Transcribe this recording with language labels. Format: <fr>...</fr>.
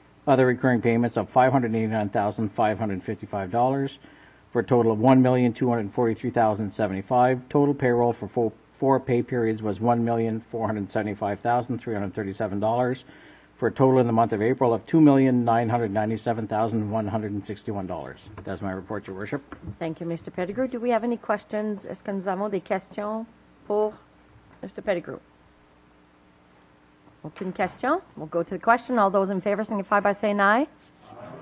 <en>Other recurring payments of $589,555 for a total of $1,243,075. Total payroll for four pay periods was $1,475,337 for a total in the month of April of $2,997,161. That's my report, Your Worship. Thank you, Mr. Pettigrew. Do we have any questions?</en> <fr>Est-ce que nous avons des questions pour Mr. Pettigrew? Aucune question?</fr> <en>We'll go to the question. All those in favor signify by saying aye. Aye.</en>